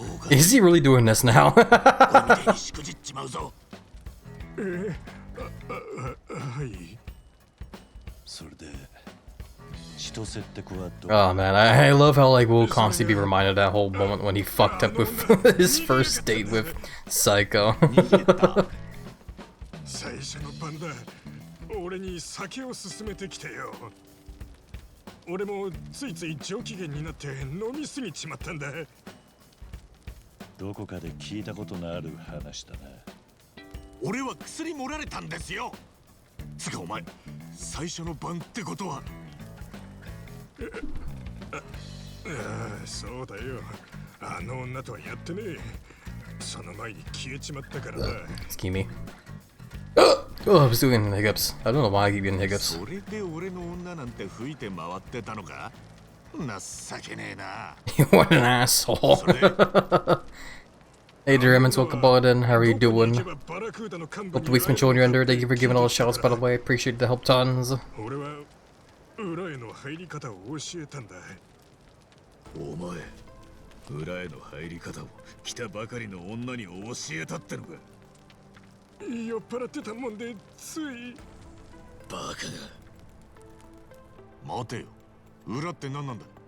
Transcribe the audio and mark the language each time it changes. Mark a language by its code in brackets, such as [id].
[en] Is he really doing this now? Oh man, I love how like we'll constantly be reminded of that whole moment when he fucked up with his first date with Psycho. [ja] 最初の晩だ。俺に酒を勧めてきてよ。俺もついつい上機嫌になって飲みすぎちまったんだ。どこかで聞いたことのある話だな。俺は薬盛られたんですよ。つかお前、最初の晩ってことは。ああ、そうだよ。あの女とはやってねえ。その前に消えちまったからだ。 [en] Excuse me. Oh, I was doing hiccups. I don't know why I keep getting hiccups. [ja] それで俺の女なんて吹いて回ってたのか？情けねえな。 [en] What an asshole. Hey Ginormous, welcome aboard in. How are you doing? Hope the week's been chilling you under. Thank you for giving all the shouts, by the way. Appreciate the help tons. [ja] 俺は裏への入り方を教えたんだ。お前、裏への入り方を来たばかりの女に教えたってのか。酔っ払ってたもんでつい。バカが。待てよ。裏って何なんだ。